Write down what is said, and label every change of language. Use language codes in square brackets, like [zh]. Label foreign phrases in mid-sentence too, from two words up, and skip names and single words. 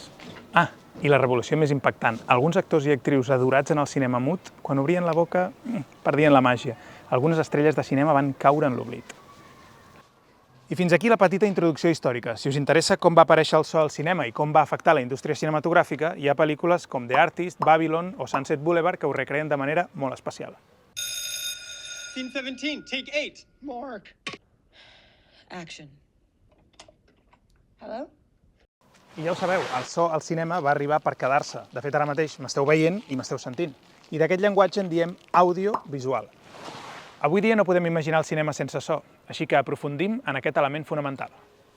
[ca] Ah, i la revolució més impactant. Alguns actors i actrius adorats en el cinema mut, quan obrien la boca, perdien la màgia. Algunes estrelles de cinema van caure en l'oblit. I fins aquí la petita introducció històrica. Si us interessa com va aparèixer el so al cinema i com va afectar la indústria cinematogràfica, hi ha pel·lícules com The Artist, Babylon o Sunset Boulevard que ho recreen de manera molt especial. [en] Scene 17, take 8. Mark. Action. Hello? [ca] I ja ho sabeu, el so al cinema va arribar per quedar-se. De fet, ara mateix m'esteu veient i m'esteu sentint. I d'aquest llenguatge en diem audiovisual. Avui dia no podem imaginar el cinema sense so, així que aprofundim en aquest element fonamental.